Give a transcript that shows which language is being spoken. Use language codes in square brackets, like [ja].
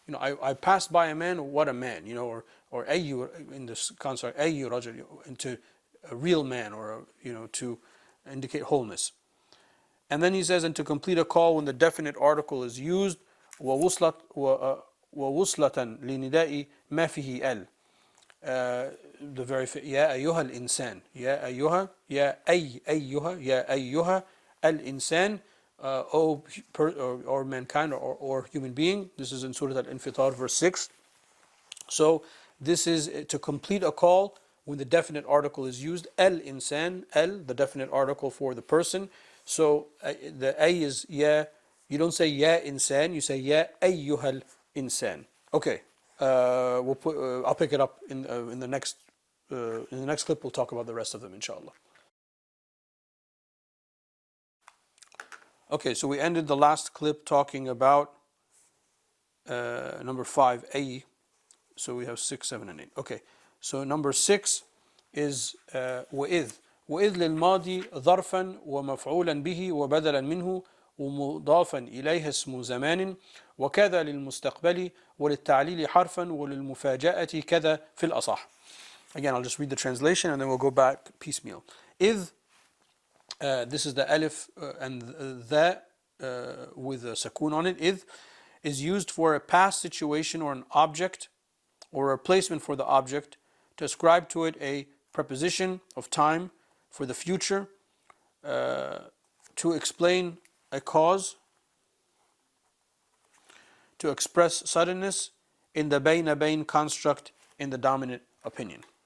[en] I passed by a man, what a man, or أي in this construct, [ar] أي رجل, [en] into a real man, or to indicate wholeness. And then he says, and to complete a call when the definite article is used, [ar] ووصلة لنداء ما فيه ال. [en] The very [ar] يا أيها الإنسان, يا أيها, يا أيها, يا أيها الإنسان, [en] or mankind, or human being. This is in Surah Al-Infitar, verse 6. So this is to complete a call when the definite article is used. Al-insan, the definite article for the person. So the ay is ya. You don't say ya insan, you say [ar] ya ayyuhal insan. [en] Okay, I'll pick it up in the next clip. We'll talk about the rest of them, inshallah. Okay, so we ended the last clip talking about number 5, A. So we have 6, 7, and 8. Okay, so number 6 is وإذ. [ar] وإذ للماضي ظرفا ومفعولا به وبدلا منه ومضافا إليه اسم زمان وكذا للمستقبل وللتعليل حرفا وللمفاجأة كذا في الأصح. [en] Again, I'll just read the translation and then we'll go back piecemeal. إذ, this is the alif and the with a sakun on it. إذ is used for a past situation or an object or a replacement for the object, to ascribe to it a preposition of time for the future, to explain a cause, to express suddenness in the bayn construct in the dominant opinion.